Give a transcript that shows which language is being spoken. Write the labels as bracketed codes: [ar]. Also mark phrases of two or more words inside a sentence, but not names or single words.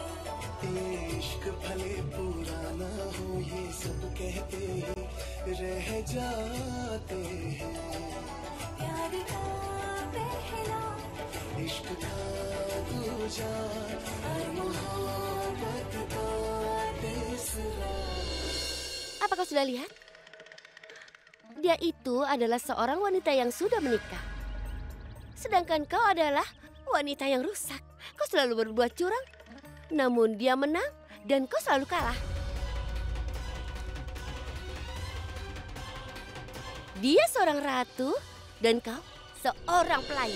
[hi] इश्क भले पुराना हो ये सब कहते रह जाते हैं। प्यार का पहला इश्क का दूजा और मोहब्बत का तीसरा। [id] Apa kau sudah lihat? Dia itu adalah seorang wanita yang sudah menikah. Sedangkan kau adalah wanita yang rusak. Kau selalu berbuat curang, namun dia menang dan kau selalu kalah. Dia seorang ratu dan kau seorang pelayan.